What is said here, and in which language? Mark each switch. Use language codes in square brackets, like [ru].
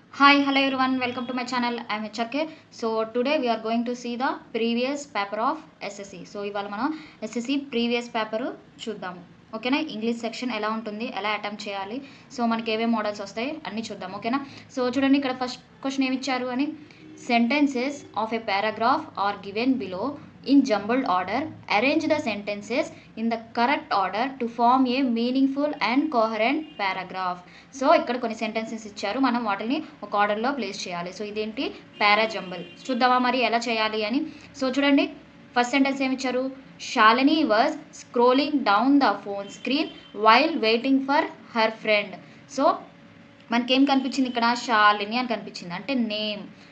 [en] Hi, hello everyone, welcome to my channel. I am HRK. So today we are going to see the previous paper of SSC. [te] So ఇవాళ మనం SSC previous paper చూద్దాము. ఓకేనా, English section ఎలా ఉంటుంది, ఎలా attempt చేయాలి, so మనకి ఏమేమి మోడల్స్ వస్తాయి అన్నీ చూద్దాం. ఓకేనా, సో చూడండి ఇక్కడ ఫస్ట్ క్వశ్చన్ ఏమి ఇచ్చారు అని, [en] Sentences of a paragraph are given below in jumbled order, arrange the sentences in the correct order to form a meaningful and coherent paragraph. [te] So ఇక్కడ కొన్ని సెంటెన్సెస్ ఇచ్చారు, మనం వాటిని ఒక ఆర్డర్లో ప్లేస్ చేయాలి. సో ఇదేంటి, పారా జంబల్. చూద్దామా మరి ఎలా చేయాలి అని. సో చూడండి ఫస్ట్ సెంటెన్స్ ఏమి ఇచ్చారు, [en] Shalini was scrolling down the phone screen while waiting for her friend. [te] So మనకేం కనిపించింది ఇక్కడ, శాలిని అని కనిపించింది, అంటే నేమ్.